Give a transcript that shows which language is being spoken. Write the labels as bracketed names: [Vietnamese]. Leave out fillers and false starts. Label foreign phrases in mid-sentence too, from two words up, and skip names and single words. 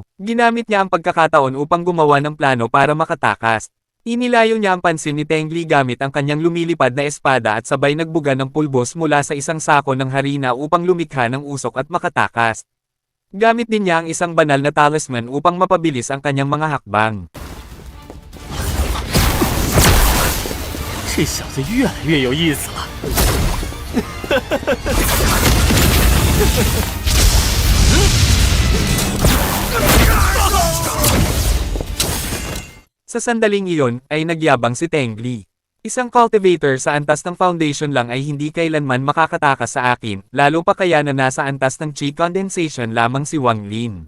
[Filipino] Ginamit niya ang pagkakataon upang gumawa ng plano para makatakas. Inilayo niya ang pansin ni Tengli gamit ang kanyang lumilipad na espada at sabay nagbuga ng pulbos mula sa isang sako ng harina upang lumikha ng usok at makatakas. Gamit din niya ang isang banal na talisman upang mapabilis ang kanyang mga hakbang. [Chinese] 这小子越来越有意思了。 [Filipino] Sa sandaling iyon, ay nagyabang si Tengli. Isang cultivator sa antas ng foundation lang ay hindi kailanman makakatakas sa akin, lalo pa kaya na nasa antas ng [English] Qi condensation [Filipino] lamang si Wang Lin.